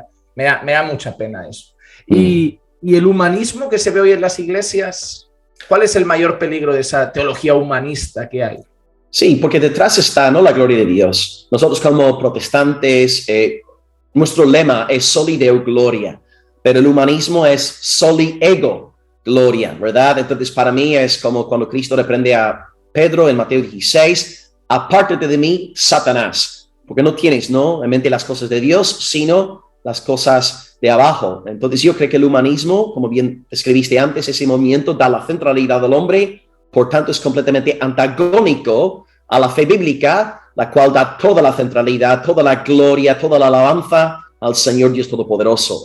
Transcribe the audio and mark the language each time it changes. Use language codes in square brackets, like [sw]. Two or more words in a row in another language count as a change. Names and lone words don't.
[es] Me da mucha pena eso. Y el humanismo que se ve hoy en las iglesias, ¿cuál es el mayor peligro de esa teología humanista que hay? Sí, porque detrás está, ¿no?, la gloria de Dios. Nosotros como protestantes, nuestro lema es [la] soli Deo gloria, [es] pero el humanismo es [la] soli ego gloria, [es] ¿verdad? Entonces para mí es como cuando Cristo reprende a Pedro en Mateo 16, apártate de mí, Satanás, porque no tienes, ¿no?, en mente las cosas de Dios, sino las cosas de abajo. Entonces yo creo que el humanismo, como bien escribiste antes, ese movimiento da la centralidad al hombre, por tanto es completamente antagónico a la fe bíblica, la cual da toda la centralidad, toda la gloria, toda la alabanza al Señor Dios Todopoderoso.